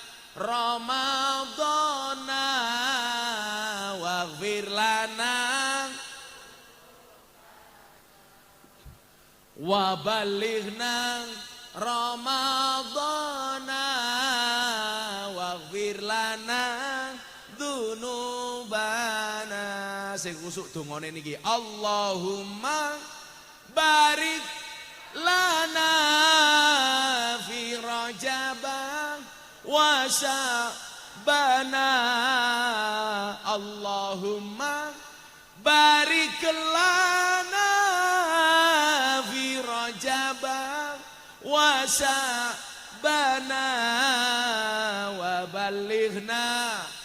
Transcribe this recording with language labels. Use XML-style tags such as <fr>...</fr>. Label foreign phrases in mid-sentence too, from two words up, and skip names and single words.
<ar>رمضان واغفر لنا وبلغنا رمضان واغفر لنا ذنوبنا.</ar> <jv>Sing kusuk dongane niki,</jv> <ar>اللهم بارك لنا في رجب وشعبان. اللهم بارك لنا في رجب وشعبان وبلغنا</ar>